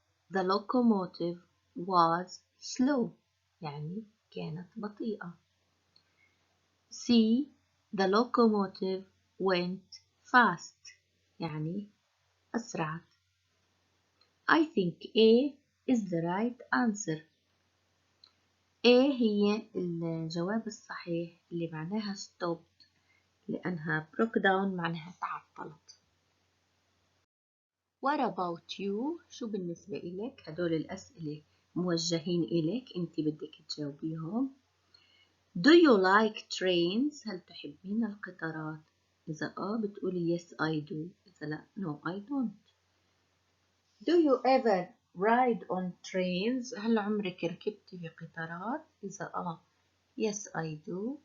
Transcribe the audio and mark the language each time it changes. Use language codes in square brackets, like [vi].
[en] The locomotive was slow [ar] يعني كانت بطيئة. [en] C. The locomotive went fast [ar] يعني أسرعت. [en] I think A is the right answer. [ar] A هي الجواب الصحيح اللي معناها stopped لأنها [en] broke down [ar] معناها تعطلت. [en] What about you؟ [ar] شو بالنسبة إلك؟ هدول الأسئلة موجهين إلك أنت بدك تجاوبيهم. [en] Do you like trains؟ [ar] هل تحبين القطارات؟ إذا بتقولي [en] yes I do. [ar] إذا لا [en] no I don't. Do you ever ride on trains؟ [ar] هل عمرك ركبتي في قطارات؟ إذا [en] yes I do.